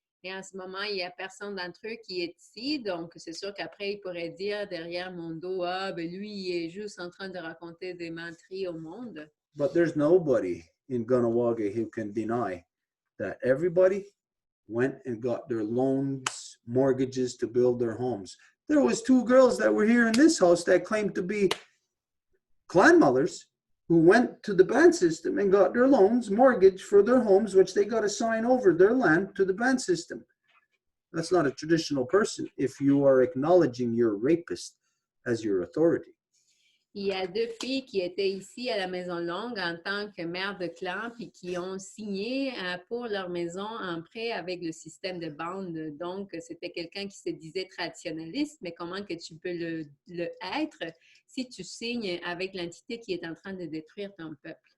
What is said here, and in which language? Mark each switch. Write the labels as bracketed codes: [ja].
[fr] Et en ce moment, il n'y a personne d'entre eux qui est ici, donc c'est sûr qu'après, il pourrait dire derrière mon dos, ah, ben lui, il est juste en train de raconter des menteries au monde. [en] But there's nobody in Ganawagi who can deny that everybody went and got their loans, mortgages to build their homes. There was 2 girls that were here in this house that claimed to be clan mothers who went to the band system and got their loans, mortgage for their homes, which they got to sign over their land to the band system. That's not a traditional person if you are acknowledging your rapist as your authority. [fr] Il y a 2 filles qui étaient ici à la Maison Longue en tant que mères de clan puis qui ont signé pour leur maison un prêt avec le système de bande. Donc, c'était quelqu'un qui se disait traditionnaliste, mais comment que tu peux le être si tu signes avec l'entité qui est en train de détruire ton peuple?